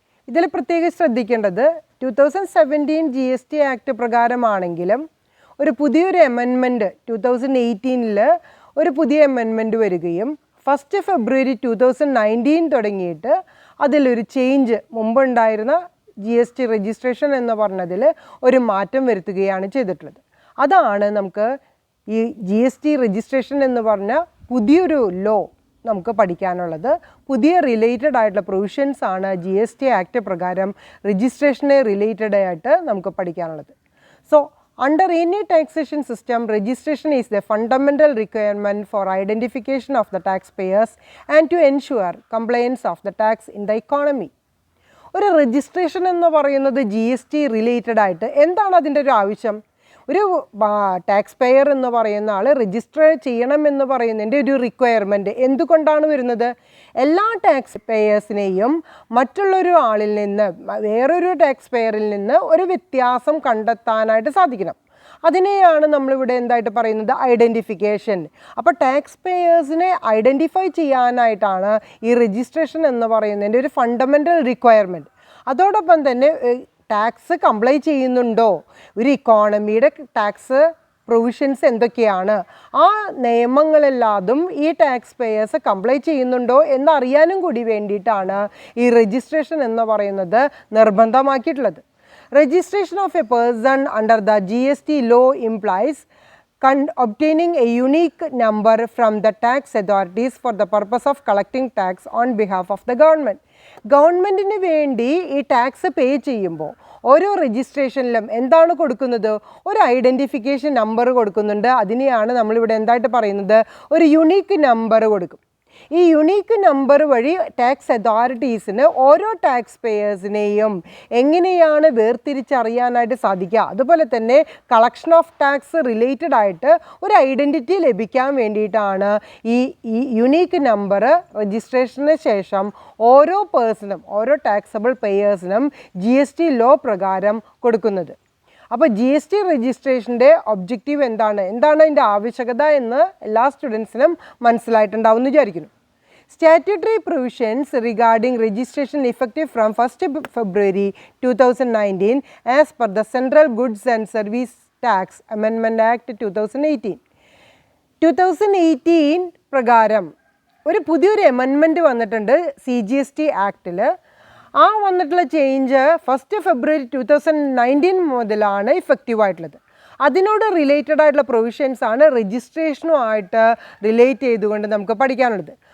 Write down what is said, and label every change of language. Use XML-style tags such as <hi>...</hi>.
<ml>ഇതിൽ പ്രത്യേകം ശ്രദ്ധിക്കേണ്ടത് 2017 GST ആക്ട് പ്രകാരമാണെങ്കിലും ഒരു പുതിയൊരു അമെൻമെൻറ്റ് 2018 ഒരു പുതിയ അമെൻമെൻറ്റ് വരികയും 1 ഫെബ്രുവരി 2019 തുടങ്ങിയിട്ട് അതിലൊരു ചേഞ്ച്, മുമ്പുണ്ടായിരുന്ന GST രജിസ്ട്രേഷൻ എന്ന് പറഞ്ഞതിൽ ഒരു മാറ്റം വരുത്തുകയാണ് ചെയ്തിട്ടുള്ളത്. അതാണ് നമുക്ക് ഈ GST രജിസ്ട്രേഷൻ എന്ന് പറഞ്ഞ പുതിയൊരു ലോ നമുക്ക് പഠിക്കാനുള്ളത്. പുതിയ റിലേറ്റഡ് ആയിട്ടുള്ള പ്രൊവിഷൻസ് ആണ് GST ആക്ട് പ്രകാരം രജിസ്ട്രേഷനെ റിലേറ്റഡ് ആയിട്ട് നമുക്ക് പഠിക്കാനുള്ളത്.</ml> <en>So under any taxation system, registration is the fundamental requirement for identification of the taxpayers and to ensure compliance of the tax in the economy.</en> <ml>ഒരു രജിസ്ട്രേഷൻ എന്ന് പറയുന്നത് GST related ആയിട്ട് എന്താണ് അതിൻ്റെ ഒരു ആവശ്യം? ഒരു ടാക്സ് പേയർ എന്ന് പറയുന്ന ആൾ രജിസ്റ്റർ ചെയ്യണമെന്ന് പറയുന്നതിൻ്റെ ഒരു റിക്വയർമെൻറ്റ് എന്തുകൊണ്ടാണ് വരുന്നത്? എല്ലാ ടാക്സ് പേയേഴ്സിനെയും മറ്റുള്ളൊരു ആളിൽ നിന്ന്, വേറൊരു ടാക്സ് പേയറിൽ നിന്ന് ഒരു വ്യത്യാസം കണ്ടെത്താനായിട്ട് സാധിക്കണം. അതിനെയാണ് നമ്മളിവിടെ എന്തായിട്ട് പറയുന്നത്? ഐഡൻറ്റിഫിക്കേഷൻ. അപ്പോൾ ടാക്സ് പേയേഴ്സിനെ ഐഡൻറ്റിഫൈ ചെയ്യാനായിട്ടാണ് ഈ രജിസ്ട്രേഷൻ എന്ന് പറയുന്നതിൻ്റെ ഒരു ഫണ്ടമെൻ്റൽ റിക്വയർമെൻറ്റ്. അതോടൊപ്പം തന്നെ ടാക്സ് കംപ്ലൈ ചെയ്യുന്നുണ്ടോ, ഒരു ഇക്കോണമിയുടെ ടാക്സ് പ്രൊവിഷൻസ് എന്തൊക്കെയാണ്, ആ നിയമങ്ങളെല്ലാതും ഈ ടാക്സ് പേയേഴ്സ് കംപ്ലൈ ചെയ്യുന്നുണ്ടോ എന്നറിയാനും കൂടി വേണ്ടിയിട്ടാണ് ഈ രജിസ്ട്രേഷൻ എന്ന് പറയുന്നത് നിർബന്ധമാക്കിയിട്ടുള്ളത്.</ml> <en>Registration of a person under the GST law implies obtaining a unique number from the tax authorities for the purpose of collecting tax on behalf of the government.</en> <ml>ഗവൺമെൻറ്റിന് വേണ്ടി ഈ tax പേ ചെയ്യുമ്പോൾ ഓരോ രജിസ്ട്രേഷനിലും എന്താണ് കൊടുക്കുന്നത്? ഒരു ഐഡൻറ്റിഫിക്കേഷൻ നമ്പർ കൊടുക്കുന്നുണ്ട്. അതിനെയാണ് നമ്മളിവിടെ എന്തായിട്ട് പറയുന്നത്? ഒരു യുണീക്ക് നമ്പർ കൊടുക്കും. ഈ യുണീക്ക് നമ്പർ വഴി ടാക്സ് അതോറിറ്റീസിന് ഓരോ ടാക്സ് പേയേഴ്സിനെയും എങ്ങനെയാണ് വേർതിരിച്ചറിയാനായിട്ട് സാധിക്കുക, അതുപോലെ തന്നെ കളക്ഷൻ ഓഫ് ടാക്സ് റിലേറ്റഡ് ആയിട്ട് ഒരു ഐഡൻറ്റിറ്റി ലഭിക്കാൻ വേണ്ടിയിട്ടാണ് ഈ യുണീക്ക് നമ്പർ രജിസ്ട്രേഷന് ശേഷം ഓരോ പേഴ്സണും, ഓരോ ടാക്സബിൾ പേയേഴ്സിനും GST ലോ പ്രകാരം കൊടുക്കുന്നത്. അപ്പോൾ GST രജിസ്ട്രേഷൻ്റെ ഒബ്ജക്റ്റീവ് എന്താണ് അതിൻ്റെ ആവശ്യകത എന്ന് എല്ലാ സ്റ്റുഡൻസിനും മനസ്സിലായിട്ടുണ്ടാവുമെന്ന് വിചാരിക്കുന്നു.</ml> <en>Statutory provisions regarding registration effective from 1st February 2019 as per the Central Goods and Service Tax Amendment Act 2018.</en> <ml>2018 പ്രകാരം ഒരു പുതിയൊരു അമെൻമെൻറ്റ് വന്നിട്ടുണ്ട് CGST ആക്ടിൽ. ആ വന്നിട്ടുള്ള ചേഞ്ച് 1 ഫെബ്രുവരി 2019 മുതലാണ് ഇഫക്റ്റീവ് ആയിട്ടുള്ളത്. അതിനോട് റിലേറ്റഡ് ആയിട്ടുള്ള പ്രൊവിഷൻസ് ആണ് രജിസ്ട്രേഷനുമായിട്ട് റിലേറ്റ് ചെയ്തുകൊണ്ട് നമുക്ക് പഠിക്കാനുള്ളത്.</ml>